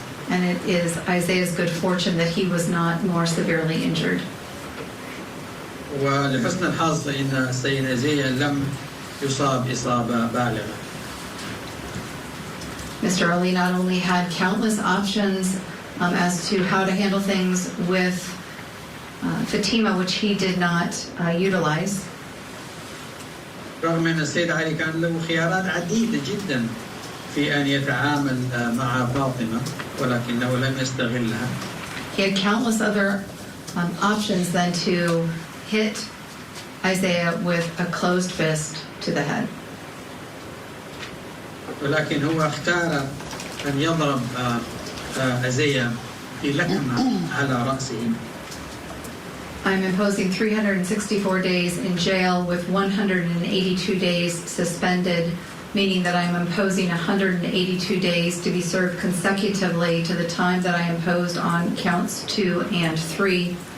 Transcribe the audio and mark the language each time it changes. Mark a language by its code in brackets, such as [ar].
[en] And it is Isaiah's good fortune that he was not more severely injured. [ar] ولحسن الحظ إن السيد أزية لم يصاب إصابة بالغة. [en] Mr. Ali not only had countless options as to how to handle things with Fatima, which he did not utilize. [ar] رغم أن السيد علي كان له خيارات عديدة جدا في أن يتعامل مع فاطمة ولكنه لم يستغلها. [en] He had countless other options than to hit Isaiah with a closed fist to the head. [ar] ولكن هو اختار أن يضرب أزية بلكمة على رأسه. [en] I'm imposing 364 days in jail with 182 days suspended, meaning that I'm imposing 182 days to be served consecutively to the time that I imposed on counts 2 and 3.